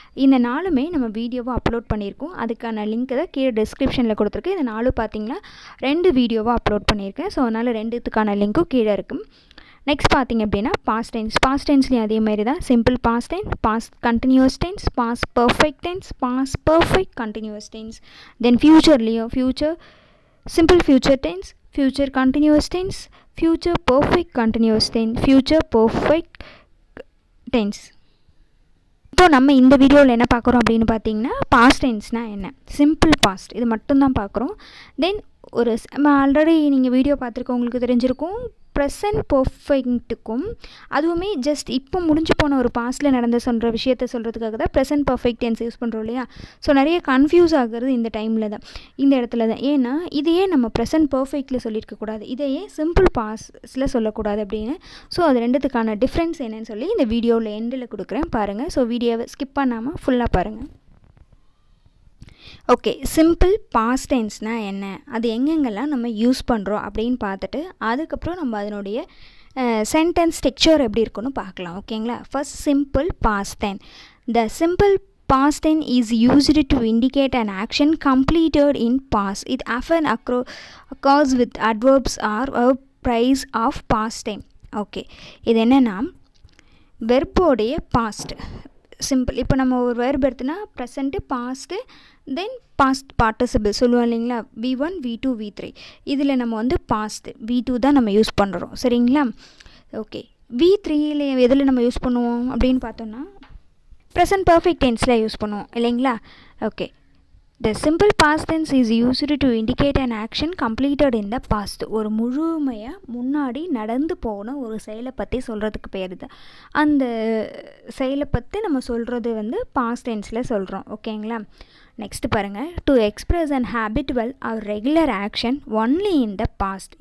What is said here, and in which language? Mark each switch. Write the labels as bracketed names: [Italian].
[Tamil] இந்த 4மே நம்ம வீடியோவை அப்லோட் பண்ணியிருக்கோம். அதுக்கான லிங்க் தான் கீழே டிஸ்கிரிப்ஷனில் கொடுத்துருக்கு. இந்த 4 பார்த்தீங்கன்னா 2 வீடியோவை அப்லோட் பண்ணியிருக்கேன். ஸோ அதனால் 2த்துக்கான லிங்க்கும் கீழே இருக்கும். நெக்ஸ்ட் பார்த்தீங்க அப்படின்னா பாஸ்ட் டென்ஸ். பாஸ்ட் டென்ஸ்லேயும் அதே மாதிரி தான். Simple past tense, past continuous tense, past perfect tense, past perfect continuous tense. தென் ஃப்யூச்சர்லேயும் future simple future tense, future continuous tense, future perfect continuous tense, future perfect tense. இப்போ நம்ம இந்த வீடியோவில் என்ன பார்க்குறோம் அப்படின்னு பார்த்தீங்கன்னா பாஸ்ட் டென்ஸ்னால் என்ன, சிம்பிள் பாஸ்ட், இது மட்டும்தான் பார்க்குறோம். தென் நம்ம ஆல்ரெடி நீங்கள் வீடியோ பார்த்துருக்கவங்களுக்கு தெரிஞ்சிருக்கும். ப்ரெசன்ட் பர்ஃபெக்ட்டுக்கும் அதுவுமே ஜஸ்ட் இப்போ முடிஞ்சு போன ஒரு பாஸ்ட்டில் நடந்த விஷயத்தை சொல்கிறதுக்காக தான் ப்ரெசன்ட் பர்ஃபெக்ட் டென்ஸ் யூஸ் பண்ணுறோம் இல்லையா. ஸோ நிறைய கன்ஃபியூஸ் ஆகிறது இந்த டைமில் தான், இந்த இடத்துல தான். ஏன்னா இதையே நம்ம ப்ரெசன்ட் பர்ஃபெக்டில் சொல்லியிருக்கக்கூடாது, இதையே சிம்பிள் பாஸ்டில் சொல்லக்கூடாது அப்படின்னு. ஸோ அது 2த்துக்கான டிஃப்ரென்ஸ் என்னன்னு சொல்லி இந்த வீடியோவில் எண்டில் கொடுக்குறேன் பாருங்கள். ஸோ வீடியோவை ஸ்கிப் பண்ணாமல் ஃபுல்லாக பாருங்கள். ஓகே, சிம்பிள் பாஸ்ட் டென்ஸ்னால் என்ன, அது எங்கெங்கெல்லாம் நம்ம யூஸ் பண்ணுறோம் அப்படின்னு பார்த்துட்டு அதுக்கப்புறம் நம்ம அதனுடைய சென்டென்ஸ் ஸ்ட்ரக்சர் எப்படி இருக்குன்னு பார்க்கலாம். [English] ஓகேங்களா. First simple past tense. The simple past tense is used to indicate an action completed in past. It often occurs with adverbs or verb phrase of past time. [Tamil] Okay, இது என்னென்னா வெர்போடைய past simple. இப்போ நம்ம ஒரு verb எடுத்துனா present, passed, தென் past participle சொல்லுவோம் இல்லைங்களா. V1, V2, V3. இதில் நம்ம past V2 தான் நம்ம யூஸ் பண்ணுறோம். சரிங்களா. ஓகே, V3யில் எதில் நம்ம யூஸ் பண்ணுவோம் அப்படின்னு பார்த்தோன்னா ப்ரெசன்ட் பர்ஃபெக்ட் டென்ஸில் யூஸ் பண்ணுவோம் இல்லைங்களா. [English] Okay, the simple past tense is used to indicate an action completed in the past. [Tamil] ஒரு முழுமையாக முன்னாடி நடந்து போன ஒரு செயலை பற்றி சொல்கிறதுக்கு பேர் தான். அந்த செயலை பற்றி நம்ம சொல்கிறது பாஸ்ட் டென்ஸில் சொல்கிறோம். ஓகேங்களா. நெக்ஸ்ட் பாருங்கள். [English] To express and habitual or regular action only in the past.